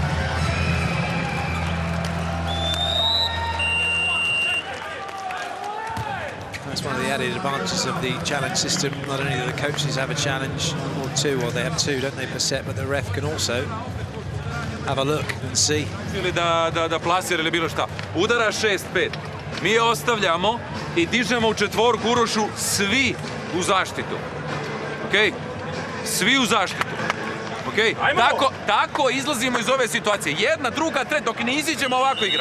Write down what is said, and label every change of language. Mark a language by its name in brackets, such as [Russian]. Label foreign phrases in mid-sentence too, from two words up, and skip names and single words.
[English] That's one of the added advantages of the challenge system. Not only do the coaches have a challenge or two, or they have two, don't they, per set, but the ref can also have a look and see. [Serbian] Ili da plasira ili bilo šta. Udara 6-5. Mi je ostavljamo i dižemo u četvorku Urošu, svi u zaštitu. Ok? Svi u zaštitu. Ok? Tako izlazimo iz ove situacije. Jedna, druga, treća, dok ne iziđemo ovako igramo.